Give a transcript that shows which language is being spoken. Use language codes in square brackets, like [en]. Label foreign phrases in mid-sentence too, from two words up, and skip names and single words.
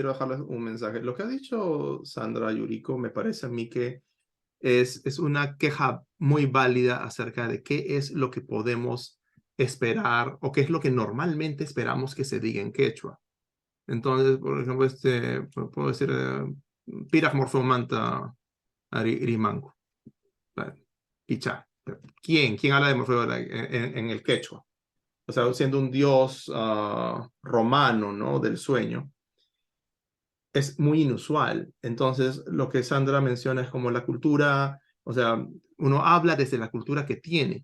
[es] Quiero dejarles un mensaje. Lo que ha dicho Sandra Yuriko me parece a mí que es una queja muy válida acerca de qué es lo que podemos esperar o qué es lo que normalmente esperamos que se diga en quechua. Entonces, por ejemplo, puedo decir, [qu] piraj morfeomanta rimango. Pichá. [es] ¿Quién habla de Morfeo en el quechua? O sea, siendo un dios romano, ¿no? Del sueño. Es muy inusual. Entonces, lo que Sandra menciona es como la cultura, o sea, uno habla desde la cultura que tiene.